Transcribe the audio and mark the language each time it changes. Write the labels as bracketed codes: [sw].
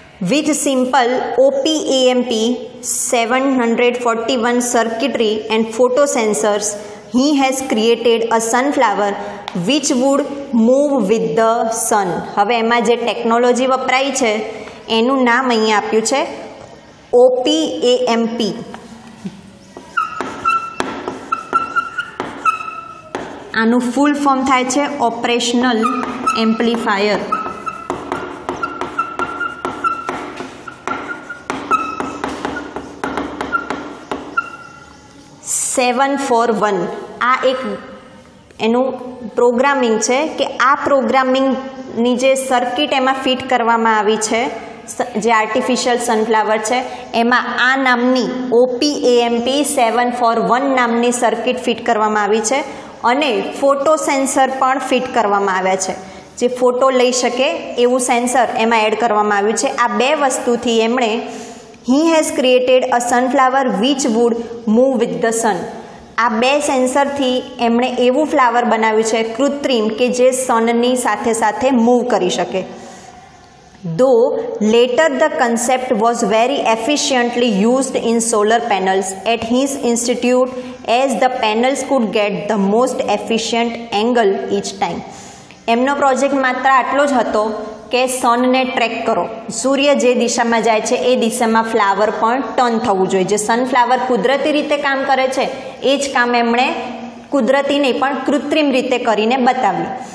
[en] With simple OPAMP 741 circuitry and photosensors, he has created a sunflower which would move with the sun. [gu] હવે એમાં જે technology વપરાઈ છે એનું નામ અહીંયા આપ્યું છે OPAMP. આનું ફૂલ ફોર્મ થાય છે ઓપરેશનલ એમ્પ્લીફાયર. $741 આ એક એનું પ્રોગ્રામિંગ છે કે આ પ્રોગ્રામિંગની જે સર્કિટ એમાં ફિટ કરવામાં આવી છે, જે આર્ટિફિશિયલ સનફ્લાવર છે એમાં આ નામની OPAMP 741 નામની સર્કિટ ફિટ કરવામાં આવી છે અને ફોટો સેન્સર પણ ફિટ કરવામાં આવ્યા છે. જે ફોટો લઈ શકે એવું સેન્સર એમાં એડ કરવામાં આવ્યું છે. આ બે વસ્તુથી એમણે [en] He has created a sunflower which would move with the sun. [gu] આ બે સેન્સરથી એમણે એવું ફ્લાવર બનાવ્યું છે કૃત્રિમ કે જે સનની સાથે સાથે મૂવ કરી શકે. [en] Though later the concept was very efficiently used in solar panels at his institute as the panels could get the most efficient angle each time. [gu] એમનો પ્રોજેક્ટ માત્ર આટલો જ હતો કે સનને ટ્રેક કરો, સૂર્ય જે દિશામાં જાય છે એ દિશામાં ફ્લાવર પણ ટર્ન થવું જોઈએ. જે સનફ્લાવર કુદરતી રીતે કામ કરે છે એ જ કામ એમણે કુદરતી નહીં પણ કૃત્રિમ રીતે કરીને બતાવ્યું.